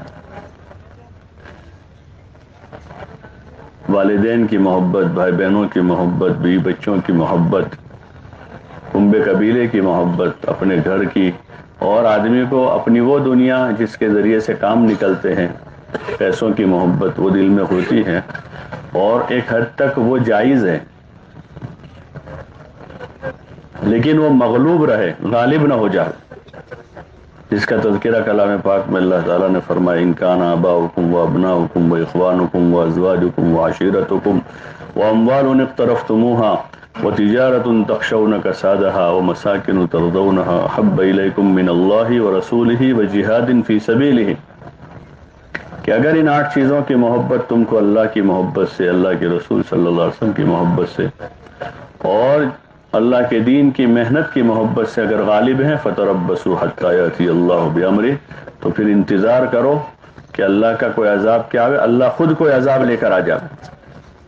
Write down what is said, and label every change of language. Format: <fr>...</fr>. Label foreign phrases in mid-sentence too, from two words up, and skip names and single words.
<ur>والدین کی محبت، بھائی بہنوں کی محبت، بیوی بچوں کی محبت، کنبے قبیلے کی محبت، اپنے گھر کی، اور آدمی کو اپنی وہ دنیا جس کے ذریعے سے کام نکلتے ہیں، پیسوں کی محبت وہ دل میں ہوتی ہے، اور ایک حد تک وہ جائز ہے، لیکن وہ مغلوب رہے، غالب نہ ہو جائے. جس کا تذکرہ کلام پاک میں اللہ تعالیٰ نے فرمایا</ur> <ar>ان کان آباؤکم و ابناؤکم و اخوانکم و ازواجکم و عشیرتکم و اموال اقترفتموها و تجارت تخشون کسادها و مساکن ترضونها احب الیکم من اللہ و رسولہ و جہاد فی سبیلہ،</ar> <ur>کہ اگر ان 8 چیزوں کی محبت تم کو اللہ کی محبت سے، اللہ کے رسول</ur> <ar>صلی اللہ علیہ وسلم</ar> <ur>کی محبت سے اور اللہ کے دین کی محنت کی محبت سے اگر غالب ہیں</ur> <ar>فتربصوا حتی یاتی اللہ بامرہ،</ar> <ur>تو پھر انتظار کرو کہ اللہ کا کوئی عذاب کیا آئے، اللہ خود کوئی عذاب لے کر آ جائے۔</ur>